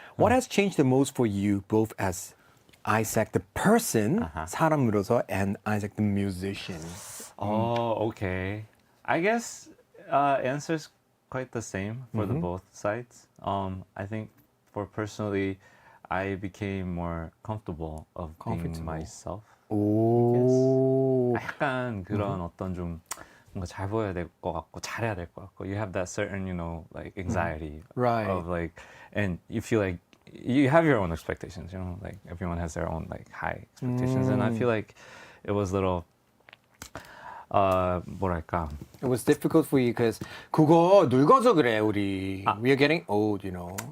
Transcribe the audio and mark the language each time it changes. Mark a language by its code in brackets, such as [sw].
[en] What has changed the most for you, both as Isaac the person, [ko] 사람으로서, [en] and Isaac the musician? Oh, okay. I guess answer's quite the same for the both sides. I think for personally, I became more comfortable of being myself. [ko] 오. 약간 그런 어떤 좀 뭔가 잘 보여야 될 것 같고 잘해야 될 것 같고 [en] you have that certain like anxiety Right. of like and you feel like you have your own expectations, like everyone has their own like high expectations and I feel like it was little [ko] 뭐랄까. [en] It was difficult for you because [ko] 그거 늙어서 그래 우리. [en] We are getting old, you know.